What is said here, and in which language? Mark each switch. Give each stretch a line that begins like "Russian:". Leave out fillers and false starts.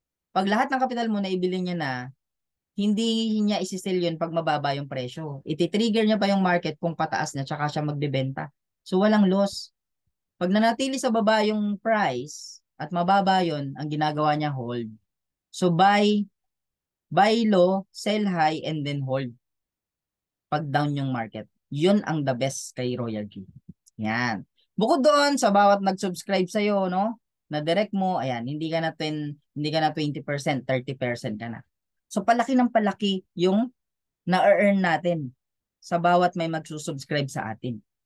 Filipino: Pag lahat ng kapital mo na ibili niya na, hindi niya isi-sell 'yun pag mababa yung presyo. Iti-trigger niya pa yung market kung pataas na tsaka siya magbebenta. So walang loss. Pag nanatili sa baba yung price at mababa yon, ang ginagawa niya hold.
English: So buy low, sell high, and then hold.
Filipino: Pag down yung market. Yun ang the best kay Royal Q. Yan. Bukod doon sa bawat nag-subscribe sa iyo, no? Na direct mo, ayan, hindi ka na 20%, 30% ka na. So palaki ng palaki yung na-earn natin sa bawat may magsusubscribe sa atin.